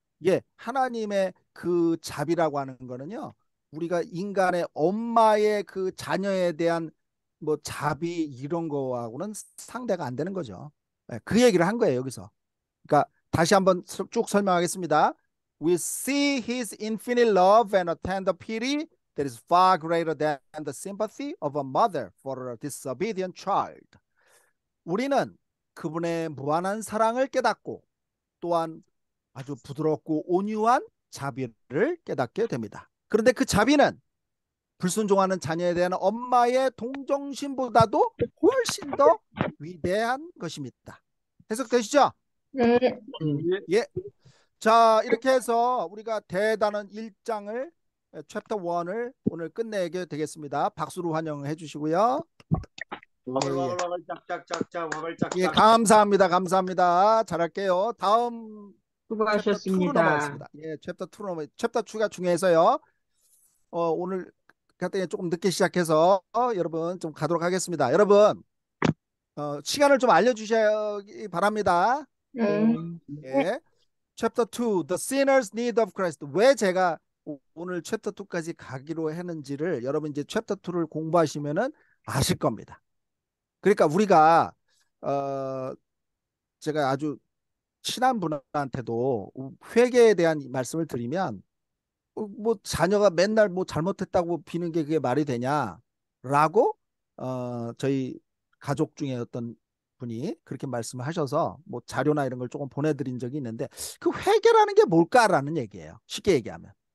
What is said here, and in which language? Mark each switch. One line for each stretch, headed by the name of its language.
Korean: 예, 하나님의 그 자비라고 하는 거는요, 우리가 인간의 엄마의 그 자녀에 대한 뭐 자비 이런 거하고는 상대가 안 되는 거죠. 예, 그 얘기를 한 거예요, 여기서. 그러니까 다시 한번 쭉 설명하겠습니다.
English: We see his infinite love and a tender pity that is far greater than the sympathy of a mother for a disobedient child.
Korean: 우리는 그분의 무한한 사랑을 깨닫고 또한 아주 부드럽고 온유한 자비를 깨닫게 됩니다. 그런데 그 자비는 불순종하는 자녀에 대한 엄마의 동정심보다도 훨씬 더 위대한 것입니다. 해석되시죠? 네. 예. 자, 이렇게 해서 우리가 대단원 1장을 챕터 1을 오늘 끝내게 되겠습니다. 박수로 환영해 주시고요. 와글와글 짝짝짝짝 와글짝짝. 예, 감사합니다. 감사합니다. 잘할게요. 다음 챕터 2로 수고하셨습니다. 넘어가겠습니다. 예, 챕터 2로 넘어. 챕터 2가 중요해서요. 오늘 같은 조금 늦게 시작해서 여러분 좀 가도록 하겠습니다. 여러분 시간을 좀 알려주시기 바랍니다. 네. 예, 챕터 2,
English: The Sinner's Need of Christ.
Korean: 왜 제가 오늘 챕터 2까지 가기로 했는지를 여러분 이제 챕터 2를 공부하시면은 아실 겁니다. 그러니까 우리가 제가 아주 친한 분한테도 회개에 대한 말씀을 드리면 뭐 자녀가 맨날 뭐 잘못했다고 비는 게 그게 말이 되냐라고 저희 가족 중에 어떤 분이 그렇게 말씀을 하셔서 뭐 자료나 이런 걸 조금 보내드린 적이 있는데 그 회개라는 게 뭘까라는 얘기예요. 쉽게 얘기하면